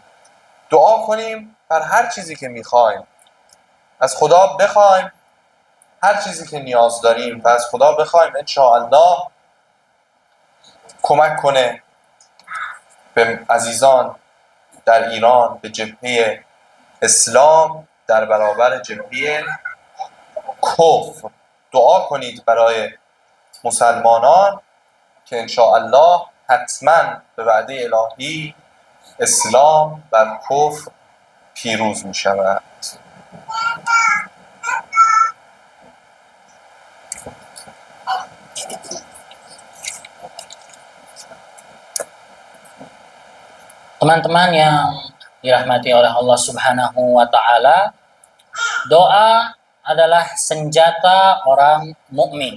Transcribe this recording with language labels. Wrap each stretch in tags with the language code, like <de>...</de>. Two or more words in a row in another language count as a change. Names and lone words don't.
<fa>دعا کنیم بر هر چیزی که میخوایم، از خدا بخوایم هر چیزی که نیاز داریم و از خدا بخوایم انشاءالله کمک کنه به عزیزان در ایران، به جبهه اسلام در برابر جبهه کفر. دعا کنید برای مسلمانان که انشاءالله حتما به وعده الهی اسلام بر کفر پیروز می شود.</fa> <id>Teman-teman yang dirahmati oleh Allah</id> <ar>سبحانه وتعالى,</ar> <id>doa adalah senjata orang mukmin.</id>